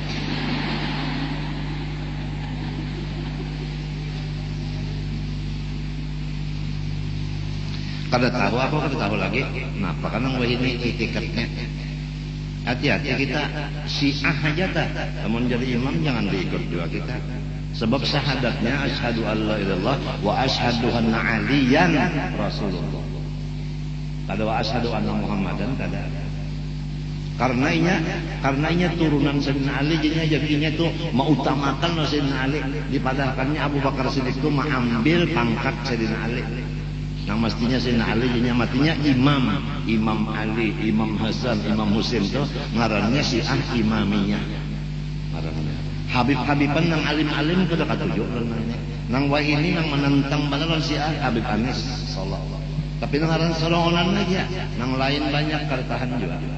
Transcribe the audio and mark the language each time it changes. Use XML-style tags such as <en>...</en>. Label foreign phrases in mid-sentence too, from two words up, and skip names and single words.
<bjn>Kada tahu aku kada tahu lagi. Kenapa? Karena ini itikadnya. Hati-hati kita Syiah aja tak. Namun jadi imam jangan diikut juga kita. Sebab syahadatnya</bjn> <ar>أشهد ألا إلالله وأشهد أن عليا رسول الله. Kada وأشهد أن محمدا kada.</ar> <bjn>Karenanya turunan Sayyidina Ali jadinya itu mengutamakan Sayyidina Ali, dipadahkannya Abu Bakar Siddiq itu mengambil pangkat Sayyidina Ali. Yang mestinya Sayyidina Ali nya matinya Imam Ali, Imam Hasan, Imam Husain itu ngarannya Syiah Imamiyah. Ngarannya. Habib-habiban nang alim-alim kada katuju nang wahini nang menentang balalan Syiah Habib Anis sallallahu. Tapi nang ngaran sorongan aja, nang lain banyak kartahan juga.</bjn>